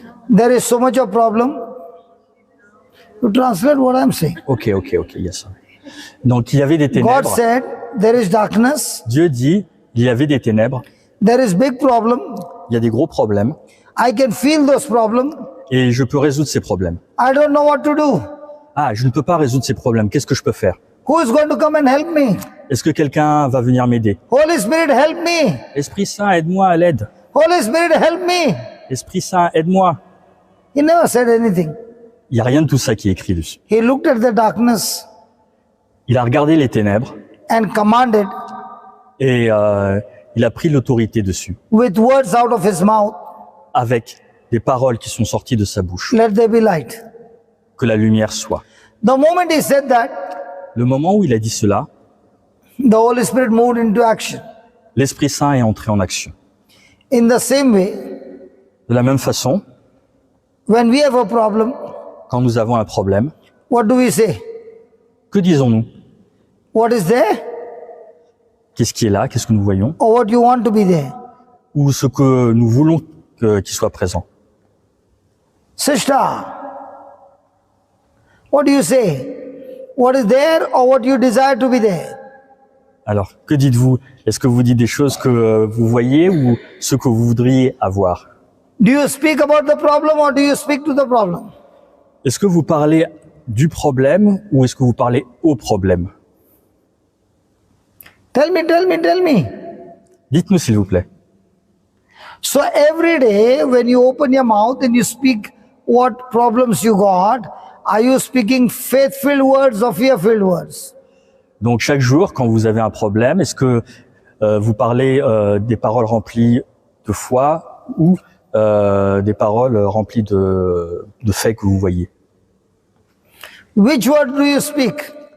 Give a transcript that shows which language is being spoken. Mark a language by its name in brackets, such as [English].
[English] there is so much of problem. You translate what I'm saying. Ok, yes. [French] Donc, il y avait des [English] God [French] ténèbres. [English] said, there is darkness. [French] Dieu dit, il y avait des ténèbres. [English] There is big problem. [French] Il y a des gros problèmes. [English] I can feel those problems. [French] Et je peux résoudre ces problèmes. [English] I don't know what to do. [French] Ah, je ne peux pas résoudre ces problèmes. Qu'est-ce que je peux faire? [English] Who is going to come and help me? [French] Est-ce que quelqu'un va venir m'aider? [English] Holy Spirit, help me. [French] Esprit Saint, aide-moi à l'aide. [English] Holy Spirit, help me. [French] Esprit Saint, aide-moi. [English] He never said anything. [French] Il n'y a rien de tout ça qui est écrit dessus. [English] He looked at the darkness [French] Il a regardé les ténèbres [English] and commanded [French] et il a pris l'autorité dessus [English] with words out of his mouth, [French] avec des paroles qui sont sorties de sa bouche. [English] let there be light. [French] Que la lumière soit. [English] The moment he said that, [French] Le moment où il a dit cela, [English] the Holy Spirit moved into action. [French] l'Esprit Saint est entré en action. [English] In the same way, [French] De la même façon, [English] when we have a problem, [French] quand nous avons un problème, [English] what do we say? [French] que disons-nous? [English] What is there [French] Qu'est-ce qui est là? Qu'est-ce que nous voyons? [English] or what you want to be there? [French] Ou ce que nous voulons qu'il soit présent? [English] Sister, what do you say? What is there or what you desire to be there? [French] Alors, que dites-vous? Est-ce que vous dites des choses que vous voyez ou ce que vous voudriez avoir? [English] Do you speak about the problem or do you speak to the problem? [French] Est-ce que vous parlez du problème ou est-ce que vous parlez au problème? [English] Tell me, tell me, tell me. [French] Dites-nous s'il vous plaît. [English] So every day when you open your mouth and you speak what problems you got, are you speaking faith-filled words or fear-filled words? [French] Donc chaque jour, quand vous avez un problème, est-ce que vous parlez des paroles remplies de foi ou des paroles remplies de faits que vous voyez? [English] Which word do you speak?